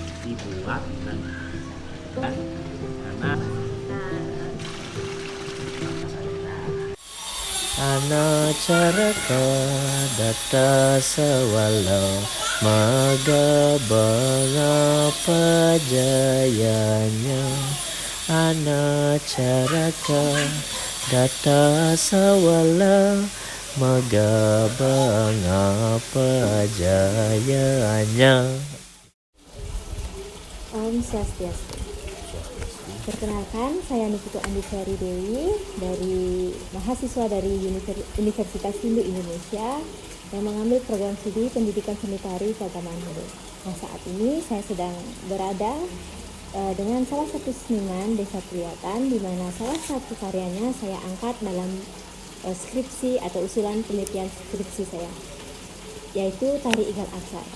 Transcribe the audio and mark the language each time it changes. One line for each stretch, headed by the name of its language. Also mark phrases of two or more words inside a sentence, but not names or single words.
Indonesian: dibuat dan karena
Balinese: ana caraka data sawala maga bangapa jayanya ana caraka data sawala maga bangapa jayanya.
Indonesian: Om Swastiastu. Perkenalkan, saya Niputu Andisari Dewi dari mahasiswa dari Universitas Hindu Indonesia yang mengambil program studi Pendidikan Seni Tari Keagamaan Hindu. Nah, saat ini saya sedang berada dengan salah satu seniman Desa Priyatan, di mana salah satu karyanya saya angkat dalam skripsi atau usulan penelitian skripsi saya, yaitu Tari Igal Aksara.